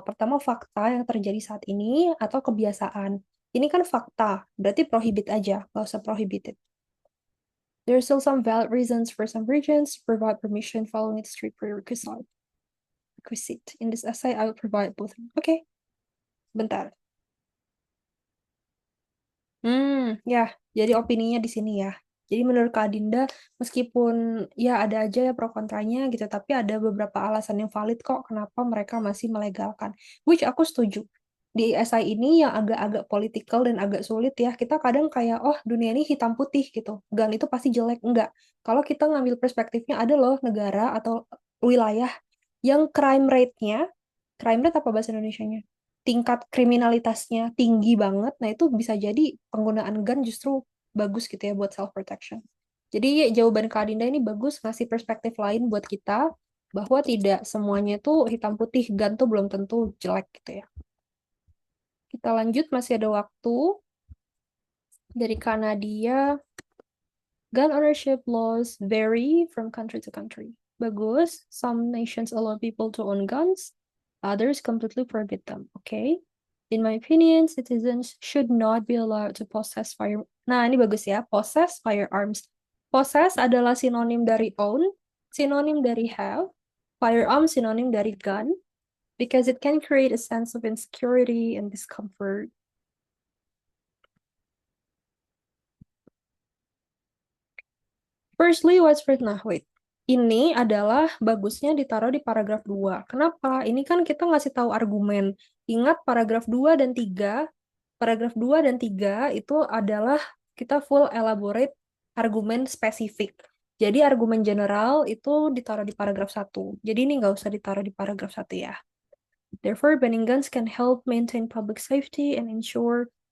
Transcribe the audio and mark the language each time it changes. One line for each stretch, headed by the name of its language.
Indonesian: Pertama fakta yang terjadi saat ini atau kebiasaan. Ini kan fakta, berarti prohibit aja, nggak usah prohibited.
English: There are still some valid reasons for some regions to provide permission following its strict prerequisite. In this essay, I will provide both.
Indonesian: Oke, bentar. Ya, jadi opininya di sini ya. Jadi menurut Kak Adinda, meskipun ya ada aja ya pro kontranya gitu, tapi ada beberapa alasan yang valid kok kenapa mereka masih melegalkan. Which aku setuju. Di essay ini yang agak-agak political dan agak sulit ya, kita kadang kayak, oh dunia ini hitam putih gitu. Gun itu pasti jelek. Enggak. Kalau kita ngambil perspektifnya, ada loh negara atau wilayah yang crime rate apa bahasa Indonesianya? Tingkat kriminalitasnya tinggi banget, nah itu bisa jadi penggunaan gun justru bagus gitu ya buat self protection. Jadi jawaban Kak Dinda ini bagus, ngasih perspektif lain buat kita bahwa tidak semuanya itu hitam putih, gun tuh belum tentu jelek gitu ya. Kita lanjut, masih ada waktu. Dari Kak Nadia,
English: gun ownership laws vary from country to country.
Indonesian: Bagus,
English: some nations allow people to own guns, others completely prohibit them. Okay. In my opinion, citizens should not be allowed to possess fire.
Indonesian: Nah, ini bagus ya.
English: Possess firearms.
Indonesian: Possess adalah sinonim dari own, sinonim dari have. Firearm sinonim dari gun,
English: because it can create a sense of insecurity and discomfort. Firstly, wait.
Indonesian: Ini adalah bagusnya ditaruh di paragraf 2. Kenapa? Ini kan kita ngasih tahu argumen. Ingat paragraf 2 dan 3. Paragraf 2 dan 3 itu adalah kita full elaborate argumen spesifik. Jadi argumen general itu ditaruh di paragraf 1. Jadi ini nggak usah ditaruh di paragraf 1 ya.
English: Therefore, banning guns can help maintain public safety and ensure.